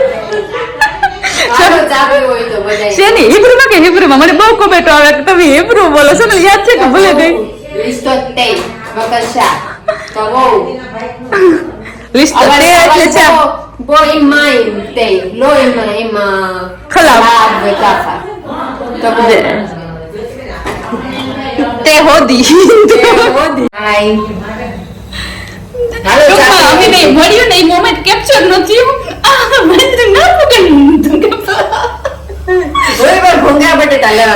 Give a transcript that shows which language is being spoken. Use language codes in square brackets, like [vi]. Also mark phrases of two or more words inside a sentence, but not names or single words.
[gu] આવે શેની હિબ્રુમાં કે હિબ્રુમાં મને બહુ કોમેન્ટો આવે કે તમે હિબ્રુ બોલો સોનલ યાદ છે કે ભૂલે ગઈ લિસ્ટ એટલે ચા [he] בוא עם מים, תה, לא עם חלב וככה. [gu] તે હોદી [he] היי. [gu] અમે નહીં મળ્યું ને એ [en] moment capture [gu] નથી મને ના પકડ ભૂંગા બટેટા લેવા